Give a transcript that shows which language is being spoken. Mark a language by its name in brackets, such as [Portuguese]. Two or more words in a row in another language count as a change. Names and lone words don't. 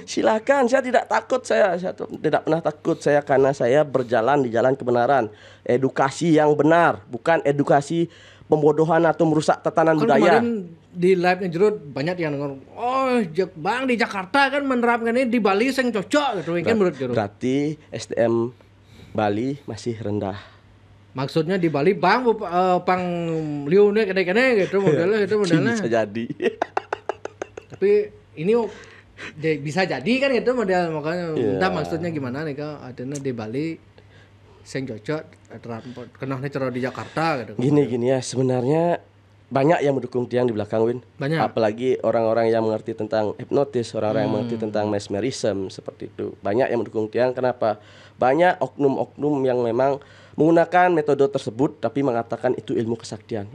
[Indonesian] Silakan, saya tidak takut, saya tidak pernah takut saya karena saya berjalan di jalan kebenaran, edukasi yang benar, bukan edukasi pembodohan atau merusak tatanan budaya. Kemarin di live-nya Jero banyak yang dengar, oh Bang di Jakarta kan menerapkan ini, di Bali [Balinese] sing cocok [Indonesian] gitu kan menurut Jero. Berarti SDM Bali masih rendah. Maksudnya di Bali Bang [Balinese] pang liu nih kene-kene [Indonesian] gitu modelnya Bisa jadi. Tapi ini bisa jadi kan itu model, makanya entah maksudnya gimana nih Kak, adanya di Bali [Balinese] sing cocok kenah [Indonesian] nih di Jakarta gitu. Gini ya, sebenarnya banyak yang mendukung tiang di belakang, Win. Banyak. Apalagi orang-orang yang mengerti tentang hipnotis, orang-orang yang mengerti tentang mesmerism seperti itu. Banyak yang mendukung tiang. Kenapa? Banyak oknum-oknum yang memang menggunakan metode tersebut tapi mengatakan itu ilmu kesaktian.